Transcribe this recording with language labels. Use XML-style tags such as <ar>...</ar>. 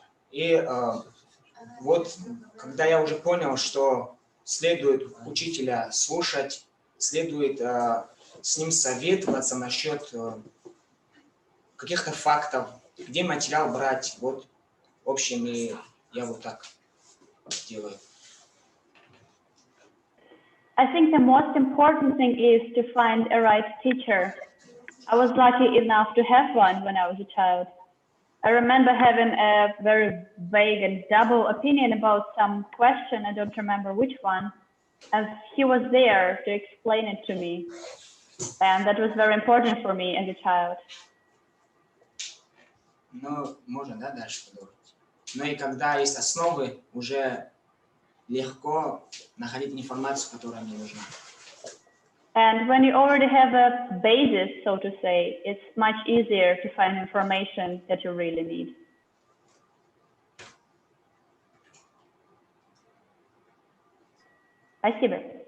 <ru>И вот, когда я уже понял, что следует учителя слушать, следует с ним советоваться насчет каких-то фактов, где материал брать, вот, в общем, и я вот так делаю.</ru> <en>I think the most important thing is to find a right teacher. I was lucky enough to have one when I was a child. I remember having a very vague and double opinion about some question, I don't remember which one, as he was there to explain it to me. And that was very important for me as a child.</en> <ru>Ну, можно, да, дальше продолжить. Но и когда есть основы, уже легко находить информацию, которая мне нужна.</ru> <en>And when you already have a basis, so to say, it's much easier to find information that you really need.</en> <ru>Спасибо.</ru>